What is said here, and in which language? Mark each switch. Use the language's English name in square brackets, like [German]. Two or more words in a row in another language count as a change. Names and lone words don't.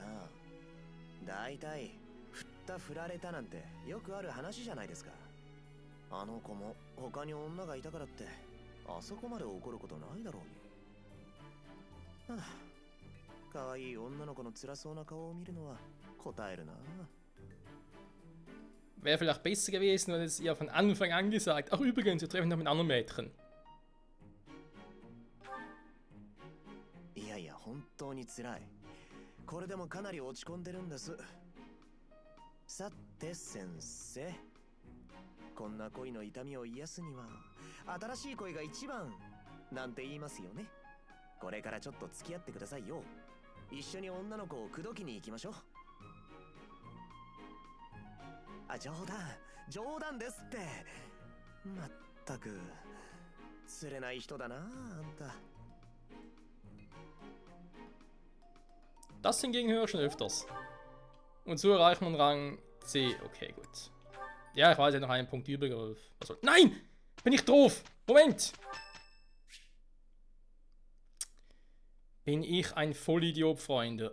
[Japanese] だいたい振った振られたなんてよくある話じゃないですか。あの子も他に女がいたからってあそこまで怒ることないだろうに。はあ、可愛い女の子の辛そうな顔を見るのは答えるな。 [German] Wäre vielleicht besser gewesen, wenn es ihr von Anfang an gesagt. Ach übrigens, wir treffen noch mit anderen Mädchen. [Japanese] いやいや、本当に辛い。これでもかなり落ち込んでるんです。さて先生、こんな恋の痛みを癒すには新しい恋が一番なんて言いますよね。これからちょっと付き合ってくださいよ。一緒に女の子を口説きに行きましょう。あ、冗談ですって。まったく釣れない人だなあんた。 [German] Das hingegen höre ich schon öfters. Und so erreicht man Rang C. Okay, gut. Ja, ich weiß ja noch einen Punkt übrig. Aber was soll... Nein! Bin ich doof! Moment! Bin ich ein Vollidiot, Freunde?